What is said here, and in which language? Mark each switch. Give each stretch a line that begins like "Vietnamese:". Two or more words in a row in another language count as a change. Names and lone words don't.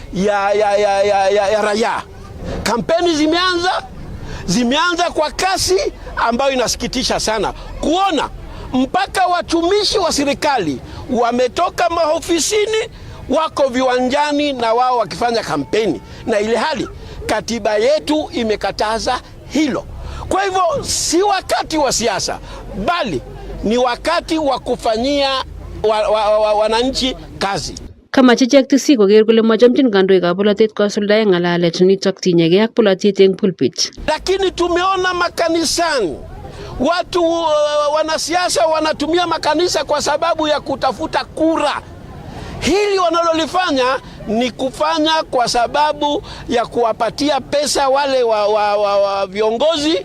Swahili: ya raia, kampeni zimeanza kwa kasi ambayo inasikitisha sana kuona mpaka watumishi wa serikali wametoka maofisini wako viwanjani na wao wakifanya kampeni, na ile hali katiba yetu imekataza hilo. Kwa hivyo si wakati wa siasa, bali ni wakati wa kufanyia wananchi kazi.
Kalenjin: Kama chechek tisi koker kole machamchin kandoikab bolotet kosuldae ngalalet nitok tinyegei ak bolotet eng pulpit.
Swahili: Lakini tumeona makanisani watu wanasiasa wanatumia makanisa kwa sababu ya kutafuta kura. Hili wanalolifanya ni kufanya kwa sababu ya kuwapatia pesa wale wa viongozi.